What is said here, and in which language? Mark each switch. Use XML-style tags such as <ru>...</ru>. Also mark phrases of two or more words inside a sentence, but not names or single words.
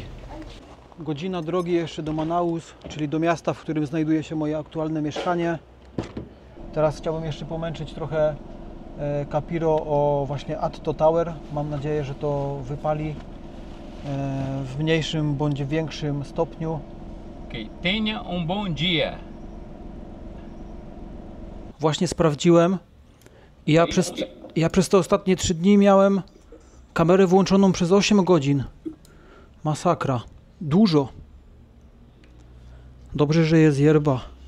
<pl>Godzina drogi jeszcze do Manaus, czyli do miasta, w którym znajduje się moje aktualne mieszkanie. Teraz chciałbym jeszcze pomęczyć trochę Capiro o właśnie Atto Tower. Mam nadzieję, że to wypali w mniejszym bądź większym stopniu.</pl> <pt>Okay. Tenha bom dia.</pt> <pl>Właśnie sprawdziłem i ja przez te ostatnie 3 dni miałem kamerę włączoną przez 8 godzin. Masakra. Dużo. Dobrze, że jest yerba.</pl>